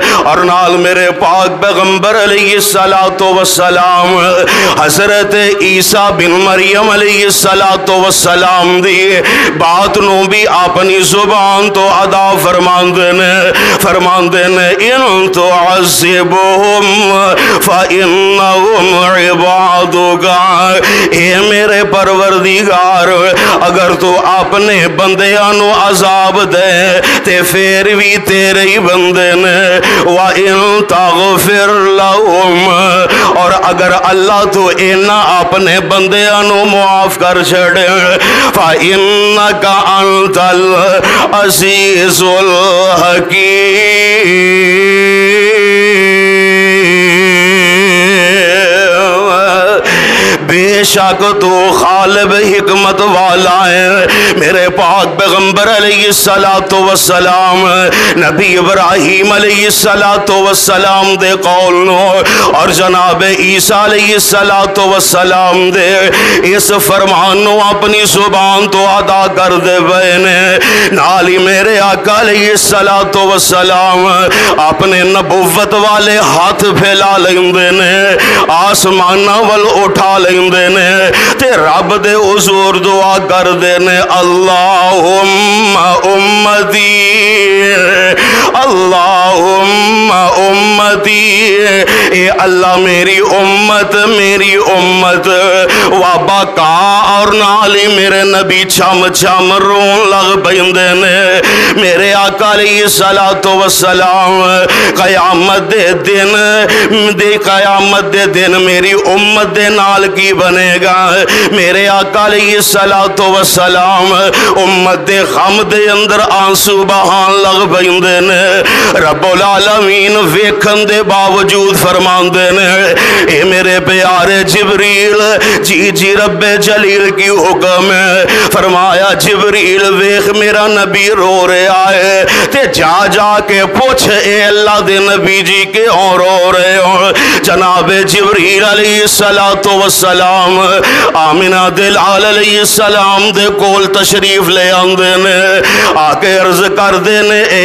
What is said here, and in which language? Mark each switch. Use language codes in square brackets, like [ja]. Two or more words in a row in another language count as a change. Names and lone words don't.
[pa] اور نال میرے پاک پیغمبر علیہ السلام حضرت عیسیٰ بن مریم علیہ السلام دی بات نو بھی اپنی زبان تو ادا فرماندے نے [ar] ان تعذبہم فإنہم [pa] عبادک، اے میرے پروردگار اگر تو اپنے بندیاں نو عذاب دے تے پھر بھی تیرے ہی بندے نے، [ar] وَإِن تَغْفِرْ لَهُمْ، [pa] اور اگر اللہ تو اینا اپنے بندیاں نو معاف کر چھڑے [ar] فَإِنَّكَ أَنْتَ الْعَزِيزُ الْحَكِيمُ۔ [ur] بے شک تو غالب حکمت والا ہے۔ [pa] میرے پاک پیغمبر علیہ السلام نبی ابراہیم علیہ السلام دے قول نو اور جناب عیسیٰ علیہ السلام دے اس فرمان نو اپنی زبان تو ادا کر دے بینے، نالی میرے آقا علیہ السلام اپنے نبوت والے ہاتھ پھیلا لیندے نے، آسمانہ وال اٹھا لیندے نے تے رب دے حضور دعا کر دینے، [ar] اللہم امتی، اللہم امتی، [pa] اے اللہ میری امت وابقا، اور نالی میرے نبی چھم رون لگ بیندے نے۔ میرے آقا علیہ السلام قیامت دے دن میری امت دے نال کی بنے گا؟ میرے آقا علیہ السلام امت دے غم دے اندر آنسو بہان لگ بیندے نے، رب العالمین ویکھن دے باوجود فرماندے نے، اے میرے پیارے جبریل، جی رب جلیل کی حکم ہے، فرمایا جبریل ویکھ میرا نبی رو رہا ہے تے جا کے پوچھ اے اللہ دے نبی جی کے اور رو رہے ہو۔ جناب جبریل علیہ السلام آمینہ دلال علیہ السلام دے کول تشریف لے آندے نے، آکے عرض کر دینے اے